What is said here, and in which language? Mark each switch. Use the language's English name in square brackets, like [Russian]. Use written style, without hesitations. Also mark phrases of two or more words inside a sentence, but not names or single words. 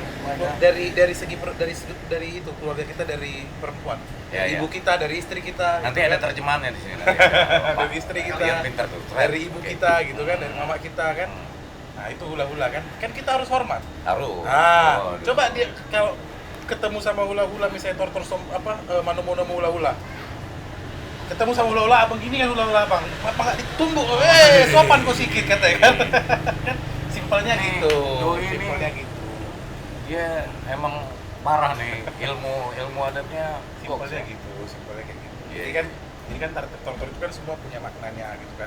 [Indonesian] dari itu keluarga kita, dari perempuan, Ya, dari ya. ibu kita, dari istri kita. nanti gitu ada kan. terjemahannya di sini. Dari istri kita, Kalian pintar tuh. dari ibu Oke. kita gitu kan, dari mama kita kan. Nah itu hula-hula kan kita harus hormat. Harus. Ah, Oh, coba dia kalau ketemu sama hula-hula misalnya [Batak Toba] tortor mano-mano hula-hula. [Indonesian] Ketemu sama hula-hula, abang gini kan hula-hula abang. Apa nggak ditumbuk? Sopan kok sikit katanya kan. Kan simpelnya gitu. Doi ini- Simpelnya gitu. Dia emang parah nih ilmu adatnya. Simpelnya gitu, simpelnya kayak gitu. Iya. Jadi kan tortor itu kan semua punya maknanya gitu kan.